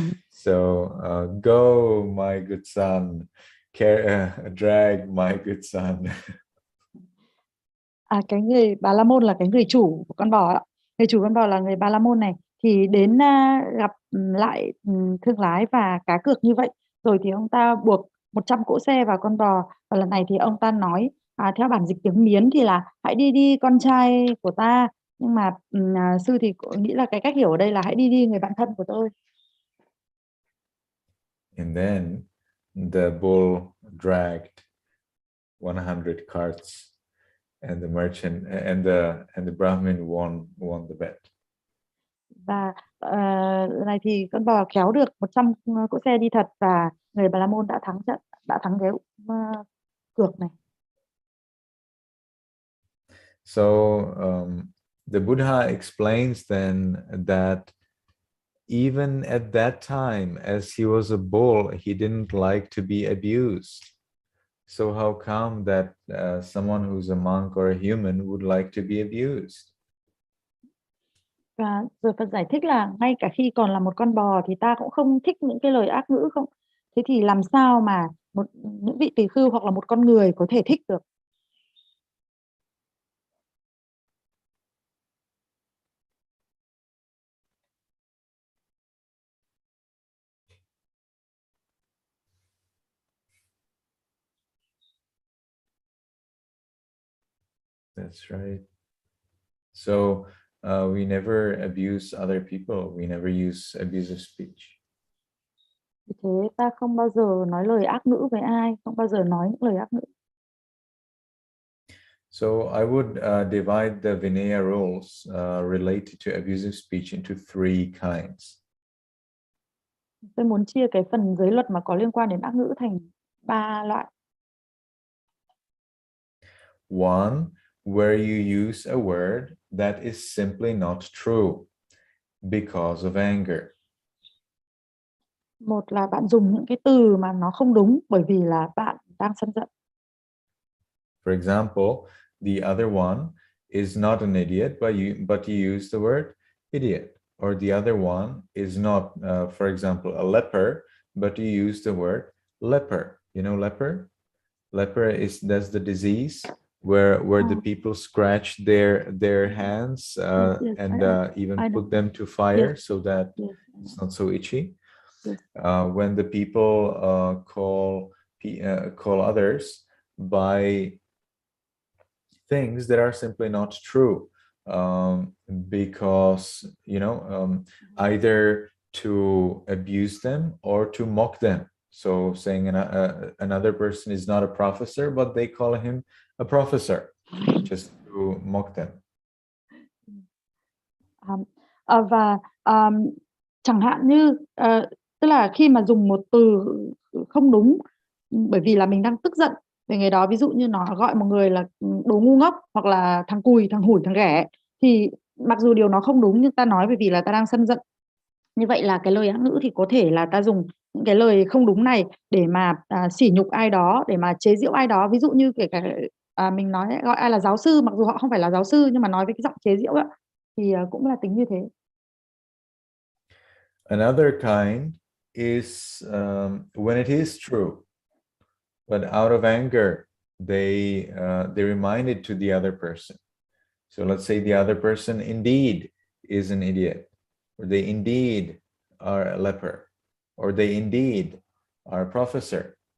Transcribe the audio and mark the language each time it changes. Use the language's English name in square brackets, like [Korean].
[English] So go, my good son, drag my good son. [Vietnamese] Cái người Bà La Môn là cái người chủ của con bò ạ. Người chủ con bò là người Bà La Môn này thì đến gặp lại thương lái và cá cược như vậy, rồi thì ông ta buộc 100 cỗ xe vào con bò, và lần này thì ông ta nói theo bản dịch tiếng Miến thì là hãy đi con trai của ta, nhưng mà sư thì nghĩ là cái cách hiểu ở đây là hãy đi người bạn thân của tôi. [English] And then the bull dragged 100 carts, and the merchant and the Brahmin won the bet. [Vietnamese] Và này thì con bò kéo được 100 cỗ xe đi thật, và người Bà La Môn đã thắng cái cược này. [English] So the Buddha explains then that even at that time, as he was a bull, he didn't like to be abused. So how come that someone who's a monk or a human would like to be abused? [Vietnamese] Và rồi Phật giải thích là ngay cả khi còn là một con bò thì ta cũng không thích những cái lời ác ngữ không? Thế thì làm sao mà những vị tỳ khưu hoặc là một con người có thể thích được? [English] That's right. So we never abuse other people. We never use abusive speech. [Vietnamese] Vì thế ta không bao giờ nói lời ác ngữ với ai, không bao giờ nói những lời ác ngữ. [English] So I would divide the Vinaya rules related to abusive speech into three kinds. [Vietnamese] Tôi muốn chia cái phần giới luật mà có liên quan đến ác ngữ thành 3 loại. [English] One, where you use a word that is simply not true because of anger. [Vietnamese] Một là bạn dùng những cái từ mà nó không đúng bởi vì là bạn đang sân giận. [English] For example, the other one is not an idiot, but you use the word idiot. Or the other one is not, for example, a leper, but you use the word leper. You know leper? Leper that's the disease where the people scratch their hands Yes, and even I put know. them to fire Yes. so that Yes. it's not so itchy. Yes. When the people call others by things that are simply not true, because either to abuse them or to mock them. So saying another person is not a professor, but they call him a professor just to mock them. [Vietnamese] Và chẳng hạn như tức là khi mà dùng một từ không đúng bởi vì là mình đang tức giận về người đó, ví dụ như nó gọi một người là đồ ngu ngốc hoặc là thằng cùi, thằng hủi, thằng ghẻ, thì mặc dù điều nó không đúng nhưng ta nói bởi vì là ta đang sân giận. Như vậy là cái lời ác ngữ thì có thể là ta dùng những cái lời không đúng này để mà sỉ nhục ai đó, để mà chế giễu ai đó. Ví dụ như kể cả mình nói gọi ai là giáo sư mặc dù họ không phải là giáo sư, nhưng mà nói với cái giọng chế giễu đó, thì cũng là tính như thế. [English] Another kind is when it is true, but out of anger they remind it to the other person. So let's say the other person indeed is an idiot, or they indeed are a leper, or they indeed are a professor.